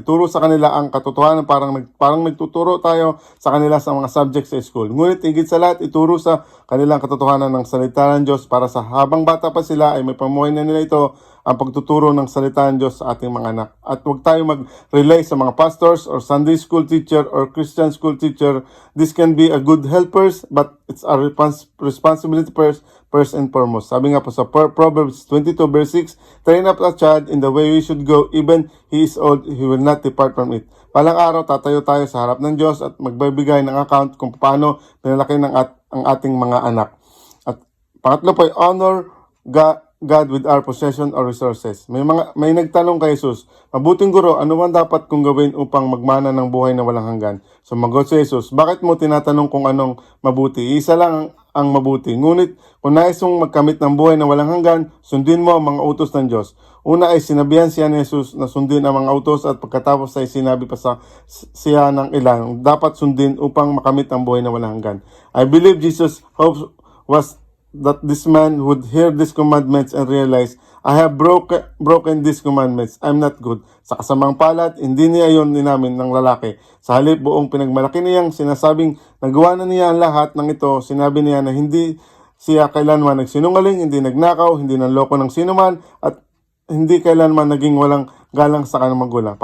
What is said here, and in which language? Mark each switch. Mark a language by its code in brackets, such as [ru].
[tl] Ituro sa kanila ang katotohanan, parang nagtuturo tayo sa kanila sa mga subjects sa school. Ngunit higit sa lahat, ituro sa kanilang katotohanan ng salita ng Diyos para sa habang bata pa sila ay may pamuhay na nila ito ang pagtuturo ng salita ng Diyos sa ating mga anak. At huwag tayo mag-rely sa mga [en] pastors or Sunday school teacher or Christian school teacher. This can be a good helpers, but it's our responsibility first and foremost. [tl] Sabi nga po sa Proverbs 22 verse 6, [en] train up a child in the way he should go, even he is old, he will not depart from it. [tl] Palang araw, tatayo tayo sa harap ng Diyos at magbibigay ng account kung paano pinalaki ang ating mga anak. At pangatlo po ay [en] honor God with our possession or resources. [tl] May nagtanong kay Jesus, mabuting guro, ano man dapat kong gawin upang magmana ng buhay na walang hanggan? Sumagot si Jesus, bakit mo tinatanong kung anong mabuti? Isa lang ang mabuti. Ngunit kung nais mong magkamit ng buhay na walang hanggan, sundin mo ang mga utos ng Diyos. Una ay sinabihan siya ni Jesus na sundin ang mga utos at pagkatapos ay sinabi pa siya ng ilan dapat sundin upang makamit ang buhay na walang hanggan. [en] I believe Jesus' hope was that this man would hear these commandments and realize, I have broken these commandments. I'm not good. [tl] Sa kasamang palad, hindi niya yon ninamin ng lalaki. Sa halip, buong pinagmalaki niyang sinasabing nagawa na niya ang lahat ng ito, sinabi niya na hindi siya kailanman nagsinungaling, hindi nagnakaw, hindi nanloko ng sinuman, at hindi kailanman naging walang galang sa kanyang magulang.